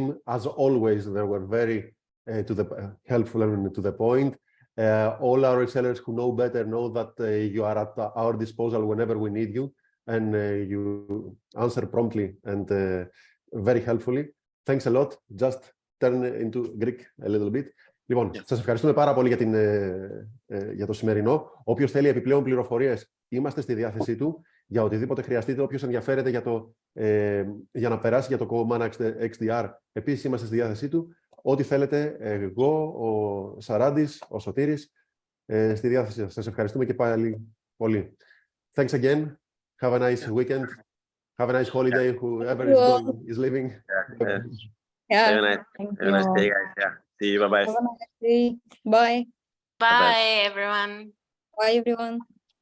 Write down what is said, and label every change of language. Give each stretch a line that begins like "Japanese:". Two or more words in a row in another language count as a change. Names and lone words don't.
English: As always, they were very helpful and to the point. All our resellers who know better know that you are at our disposal whenever we need you, and you answer promptly and very helpfully. Thanks a lot. Just turn into Greek a little bit.
Greek: Λοιπόν, σας ευχαριστούμε πάρα πολύ για το σημερινό. Όποιος θέλει επιπλέον πληροφορίες, είμαστε στη διάθεσή του για οτιδήποτε χρειαστείτε. Όποιος ενδιαφέρεται για να περάσει για το Command XDR, επίσης είμαστε στη διάθεσή του. Ό,τι θέλετε, εγώ, ο Σαράντης, ο Σωτήρης, στη διάθεσή σας. Σας ευχαριστούμε και πάλι πολύ.
English: Thanks again. Have a nice weekend. Have a nice holiday, whoever is leaving. Yeah. Have a nice day, guys. Yeah. See you. Bye-bye. Have a nice day. Bye. Bye, everyone. Bye, everyone.